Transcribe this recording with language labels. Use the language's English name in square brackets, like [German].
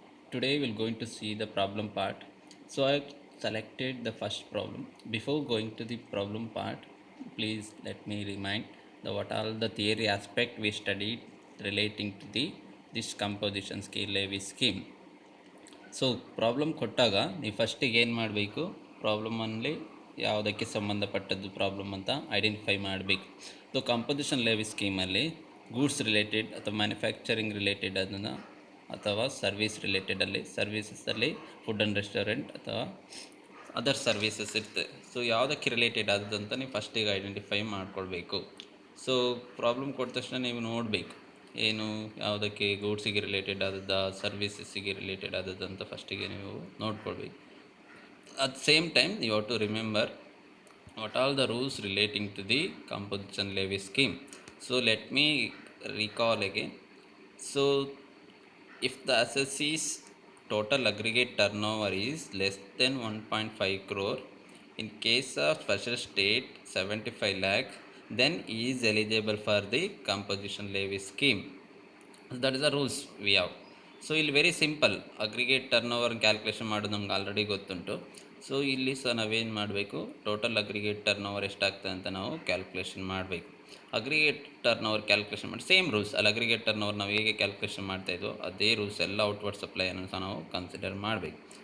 [English] Today, we're going to see the problem part. So, I selected the first problem. Before going to the problem part, please let me remind the what all the theory aspect we studied relating to the this composition scale levy scheme. [Kannada] So problem ಕೊಟ್ಟಾಗ ನೀವು ಫಸ್ಟಿಗೆ ಏನು ಮಾಡಬೇಕು, ಪ್ರಾಬ್ಲಮಲ್ಲಿ ಯಾವುದಕ್ಕೆ ಸಂಬಂಧಪಟ್ಟದ್ದು problem ಅಂತ identify ಮಾಡಬೇಕು. So composition levy ಸ್ಕೀಮಲ್ಲಿ goods related ಅಥವಾ ಮ್ಯಾನುಫ್ಯಾಕ್ಚರಿಂಗ್ ರಿಲೇಟೆಡ್ ಅದನ್ನು ಅಥವಾ ಸರ್ವಿಸ್ ರಿಲೇಟೆಡಲ್ಲಿ ಸರ್ವೀಸಸ್ಸಲ್ಲಿ ಫುಡ್ ಆ್ಯಂಡ್ ರೆಸ್ಟೋರೆಂಟ್ ಅಥವಾ ಅದರ್ ಸರ್ವೀಸಸ್ ಇರ್ತದೆ. ಸೊ ಯಾವುದಕ್ಕೆ ರಿಲೇಟೆಡ್ ಆದಂತ ನೀವು ಫಸ್ಟಿಗೆ ಐಡೆಂಟಿಫೈ ಮಾಡ್ಕೊಳ್ಬೇಕು. ಸೊ ಪ್ರಾಬ್ಲಮ್ ಕೊಟ್ಟ ತಕ್ಷಣ ನೀವು ನೋಡಬೇಕು ಏನು ಯಾವುದಕ್ಕೆ ಗೂಡ್ಸಿಗೆ ರಿಲೇಟೆಡ್ ಆದದ್ದ ಸರ್ವೀಸಸ್ಸಿಗೆ ರಿಲೇಟೆಡ್ ಆದದ್ದು ಅಂತ ಫಸ್ಟಿಗೆ ನೀವು ನೋಡ್ಕೊಳ್ಬೇಕು. [English] At same time you have to remember what all the rules relating to the composition levy scheme. So let me recall again. So if the assessee's total aggregate turnover is less than 1.5 crore, in case of special state 75 lakh, then he is eligible for the composition levy scheme. That is the rules we have. [Kannada] So ಇಲ್ಲಿ very simple, aggregate turn over calculation ಮಾಡೋದು ನಮ್ಗೆ already ಗೊತ್ತುಂಟು. So ಇಲ್ಲಿ ಸಹ ನಾವೇನು ಮಾಡಬೇಕು, total aggregate turn over ಎಷ್ಟಾಗ್ತದೆ ಅಂತ ನಾವು ಕ್ಯಾಲ್ಕುಲೇಷನ್ ಮಾಡಬೇಕು. ಅಗ್ರಿಗೇಟ್ ಟರ್ನ್ ಓವರ್ ಕ್ಯಾಲ್ಕುಲೇಷನ್ ಮಾಡಿ ಸೇಮ್ ರೂಲ್ಸ್ ಅಲ್ಲಿ ಅಗ್ರಿಗೇಟ್ ಟರ್ನ್ ಓವರ್ ನಾವು ಹೇಗೆ ಕ್ಯಾಲ್ಕುಲೇಷನ್ ಮಾಡ್ತಾಯಿದ್ವೋ ಅದೇ ರೂಲ್ಸ್ ಎಲ್ಲ ಔಟ್ವರ್ಡ್ ಸಪ್ಲೈಯನ್ನು ಸಹ ನಾವು ಕನ್ಸಿಡರ್ ಮಾಡಬೇಕು.